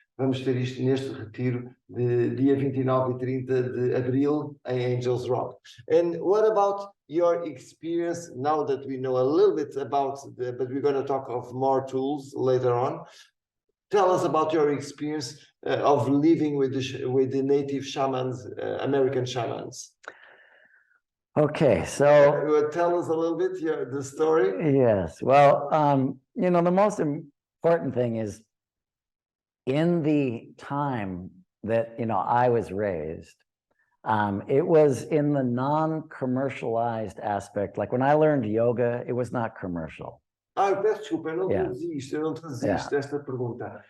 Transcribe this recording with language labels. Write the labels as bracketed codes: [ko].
[pt] Vamos ter isto neste retiro de dia 29 e 30 de abril em Angels Rock. [en] And what about your experience now that we know a little bit about but we're going to talk of more tools later on. Tell us about your experience of living with the native shamans, American shamans. okay. So Tell us a little bit the story. yes, well, you know, the most important thing is in the time that, you know, I was raised, it was in the non-commercialized aspect. Like when I learned yoga, it was not commercial. [pt] Eu peço desculpa, eu não traduzi isto, esta pergunta.